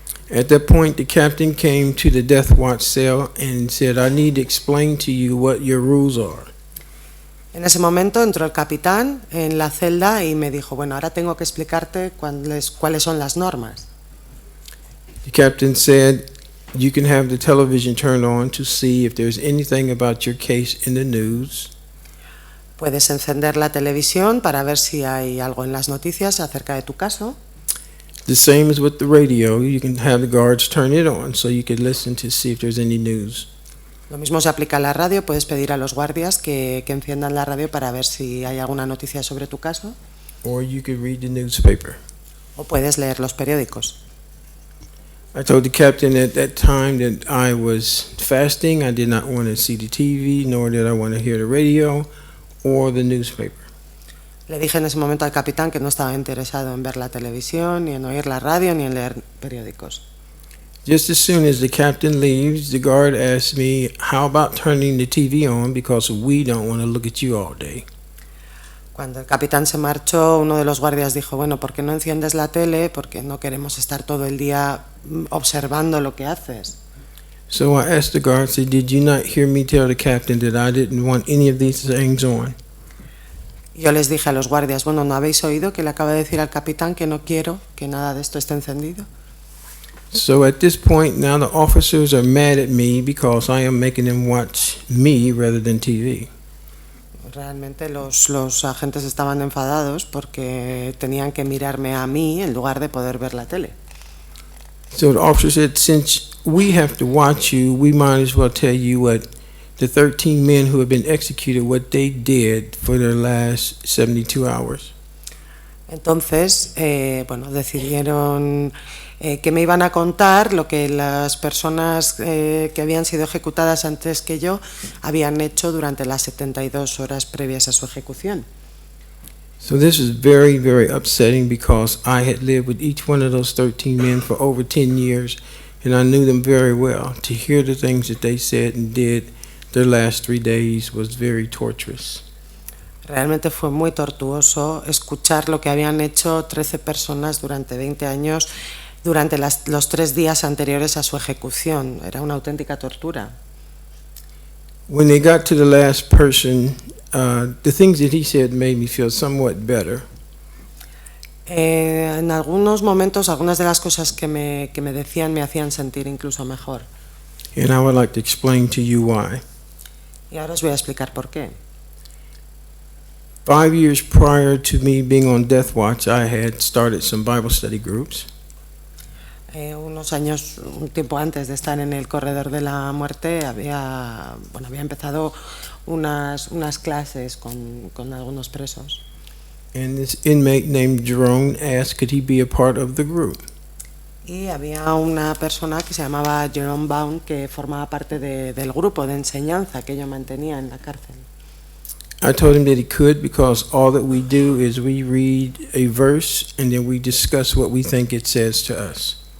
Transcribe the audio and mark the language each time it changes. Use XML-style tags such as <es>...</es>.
<en>At that point, the captain came to the death watch cell and said, "I need to explain to you what your rules are."</en> <es>En ese momento entró el capitán en la celda y me dijo, bueno, ahora tengo que explicarte cuáles son las normas.</es> <en>The captain said, "You can have the television turned on to see if there's anything about your case in the news.</en> <es>Puedes encender la televisión para ver si hay algo en las noticias acerca de tu caso.</es> <en>The same as with the radio. You can have the guards turn it on so you can listen to see if there's any news."</en> <es>Lo mismo se aplica a la radio, puedes pedir a los guardias que enciendan la radio para ver si hay alguna noticia sobre tu caso.</es> <en>Or you could read the newspaper.</en> <es>O puedes leer los periódicos.</es> <en>I told the captain at that time that I was fasting. I did not want to see the TV, nor did I want to hear the radio or the newspaper.</en> <es>Le dije en ese momento al capitán que no estaba interesado en ver la televisión, ni en oír la radio, ni en leer periódicos.</es> <en>Just as soon as the captain leaves, the guard asks me, "How about turning the TV on, because we don't want to look at you all day?"</en> <es>Cuando el capitán se marchó, uno de los guardias dijo, bueno, ¿por qué no enciendes la tele? Porque no queremos estar todo el día observando lo que haces.</es> <en>So I asked the guard, said, "Did you not hear me tell the captain that I didn't want any of these things on?"</en> <es>Yo les dije a los guardias, bueno, ¿no habéis oído que le acaba de decir al capitán que no quiero que nada de esto esté encendido?</es> <en>So at this point, now the officers are mad at me because I am making them watch me rather than TV.</en> <es>Realmente los agentes estaban enfadados porque tenían que mirarme a mí en lugar de poder ver la tele.</es> <en>So the officer said, since we have to watch you, we might as well tell you what the 13 men who have been executed, what they did for their last 72 hours.</en> <es>Entonces, decidieron que me iban a contar lo que las personas que habían sido ejecutadas antes que yo habían hecho durante las 72 horas previas a su ejecución.</es> <en>So this is very, very upsetting because I had lived with each one of those 13 men for over 10 years and I knew them very well. To hear the things that they said and did their last 3 days was very torturous.</en> <es>Realmente fue muy tortuoso escuchar lo que habían hecho 13 personas durante 20 años durante los 3 días anteriores a su ejecución. Era una auténtica tortura.</es> <en>When they got to the last person, the things that he said made me feel somewhat better.</en> <es>En algunos momentos, algunas de las cosas que me decían me hacían sentir incluso mejor.</es> <en>And I would like to explain to you why.</en> <es>Y ahora os voy a explicar por qué.</es> <en>5 years prior to me being on death watch, I had started some Bible study groups.</en> <es>Un tiempo antes de estar en el corredor de la muerte, había empezado unas clases con algunos presos.</es> <en>And this inmate named Jerome asked could he be a part of the group.</en> <es>Y había una persona que se llamaba Jerome Baum que formaba parte del grupo de enseñanza que yo mantenía en la cárcel.</es> <en>I told him that he could because all that we do is we read a verse and then we discuss what we think it says to us.</en>